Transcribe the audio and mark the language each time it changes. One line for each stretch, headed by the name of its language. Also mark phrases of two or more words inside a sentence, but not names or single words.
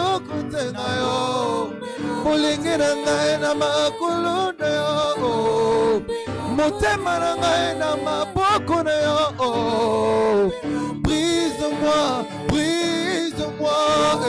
Lingala: kote na yo, bolingi na ngai na makolo na yo, motema na ngai na maboko na yo,
French: brise-moi, brise-moi.